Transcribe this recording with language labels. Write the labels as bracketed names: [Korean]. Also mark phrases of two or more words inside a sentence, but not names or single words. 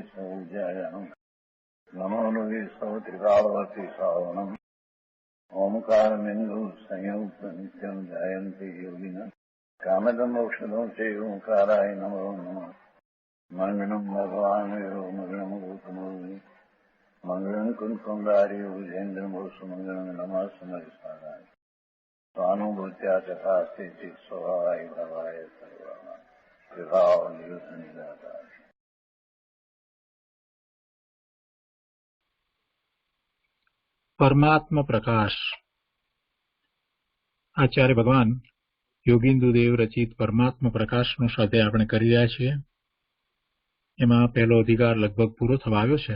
[Sanskrit] सौजयाम् नमो लोये सौत्रिकालवती सावनम् ओंकारमिन्दु संयुक्त नित्यम् जयन्ति योगिनः कामदम् मोक्षदम् चैव ओंकाराय नमो नमः मङ्गलम् भगवान् वीरो मङ्गलम् गौतमोऽग्नि मङ्गलम् कुन्कुण्डारि भुजेन्द्रमोसु मङ्गलम् नमः समरिसाराय स्वानुभूत्या तथास्ति चित् स्वभावाय भवाय सर्वः विभाव निरुद्ध निराकार। [Gujarati] પરમાત્મા પ્રકાશ આચાર્ય ભગવાન યોગીન્દુદેવ રચિત પરમાત્મા પ્રકાશનો સ્વાધ્યાય આપણે કરી રહ્યા છીએ. એમાં પહેલો અધિકાર લગભગ પૂરો થવા આવ્યો છે.